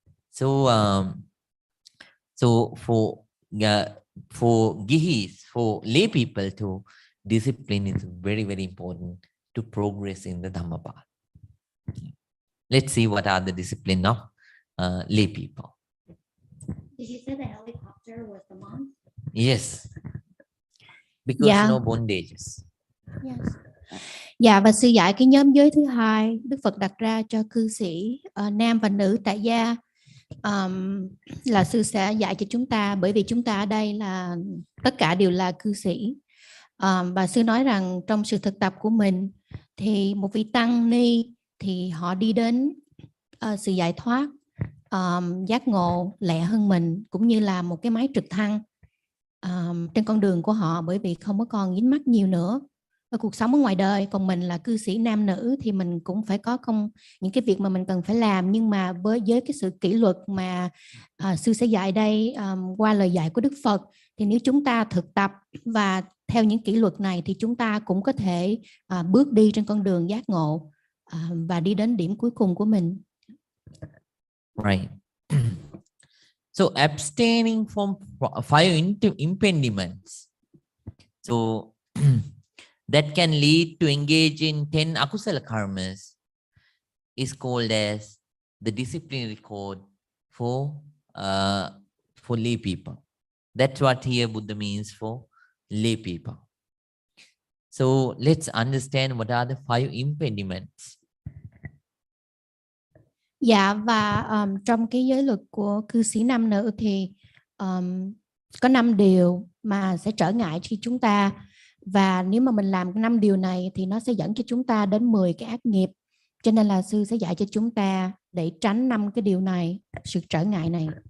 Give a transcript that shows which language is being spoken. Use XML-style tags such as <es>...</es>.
<en>So, so for gihis, for lay people too, discipline is very, very important to progress in the Dhammapada. Let's see what are the discipline of lay people. Did you say the helicopter was the monk? Yes, because Yeah. no bondages. Yes.</en> <vi>Dạ, và sư dạy cái nhóm giới thứ hai Đức Phật đặt ra cho cư sĩ nam và nữ tại gia là sư sẽ dạy cho chúng ta, bởi vì chúng ta ở đây là tất cả đều là cư sĩ. Và sư nói rằng trong sự thực tập của mình thì một vị tăng ni thì họ đi đến sự giải thoát, giác ngộ lẹ hơn mình, cũng như là một cái máy trực thăng trên con đường của họ, bởi vì không có còn dính mắc nhiều nữa ở cuộc sống ở ngoài đời. Còn mình là cư sĩ nam nữ thì mình cũng phải có những cái việc mà mình cần phải làm, nhưng mà với cái sự kỷ luật mà sư sẽ dạy đây qua lời dạy của Đức Phật, thì nếu chúng ta thực tập và theo những kỷ luật này thì chúng ta cũng có thể bước đi trên con đường giác ngộ và đi đến điểm cuối cùng của mình.</vi> <en>Right. So abstaining from 5 impediments. So that can lead to engage in 10 akusala karmas is called as the disciplinary code for lay people. That's what here Buddha means for lay people. So let's understand what are the 5 impediments.</en> <vi>Dạ, và trong cái giới luật của cư sĩ nam nữ thì có 5 điều mà sẽ trở ngại khi chúng ta, và nếu mà mình làm 5 điều này thì nó sẽ dẫn cho chúng ta đến 10 cái ác nghiệp. Cho nên là sư sẽ dạy cho chúng ta để tránh 5 cái điều này, sự trở ngại này.</vi>